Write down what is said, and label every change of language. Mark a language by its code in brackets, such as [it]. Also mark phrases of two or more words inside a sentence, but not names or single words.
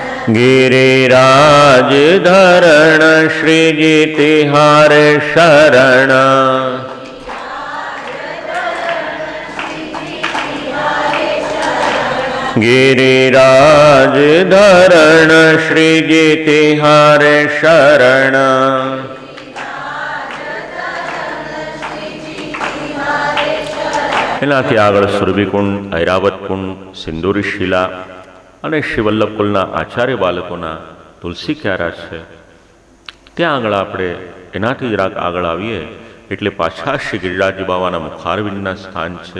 [bra] गिरिराज धरण श्रीजी तिहारे शरण। गिरिराज धरण श्रीजी तिहारे शरण। [gu] એનાથી આગળ સુરભીકુંડ, ઐરાવતકુંડ, સિંદૂરી શિલા અને શ્રીવલ્લભકુલના આચાર્ય બાલકોના તુલસી ક્યારા છે. ત્યાં આગળ આપણે એનાથી જરાક આગળ આવીએ એટલે પાછા શ્રી ગિરિરાજજી બાવાના મુખારવિંદના સ્થાન છે.